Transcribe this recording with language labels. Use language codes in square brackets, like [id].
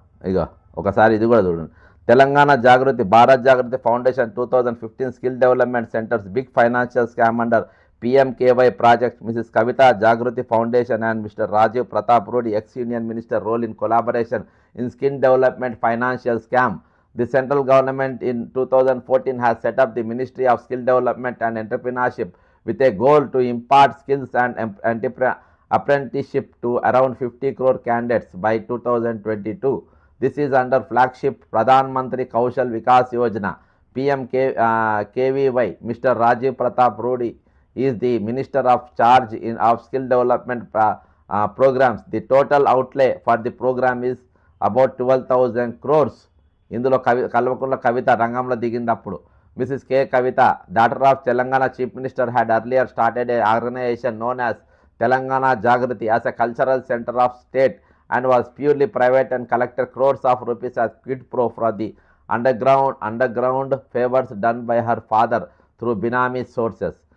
[te] ఇగో ఒకసారి ఇది కూడా చూడండి. [en] Telangana Jagruthi Bharat Jagruthi foundation 2015 skill development centres big financial scam under PMKY project. Mrs Kavitha Jagruthi foundation and Mr Rajiv Pratap Rudy ex union minister role in collaboration in skill development financial scam. The central government in 2014 has set up the Ministry of Skill Development and Entrepreneurship with a goal to impart skills and apprenticeship to around 50 crore candidates by 2022. This is under flagship Pradhan Mantri Kaushal Vikas Yojana PMKVY. Mr. Rajiv Pratap Rudi is the Minister of Charge of Skill Development programs. The total outlay for the program is about 12,000 crores. [te] ఇందులో కల్వకుంట్ల కవిత రంగంలో దిగిందప్పుడు. [en] Mrs K Kavitha, daughter of Telangana chief minister, had earlier started a organisation known as Telangana Jagriti as a cultural center of state and was purely private and collected crores of rupees as quid pro for the underground favors done by her father through Binami sources.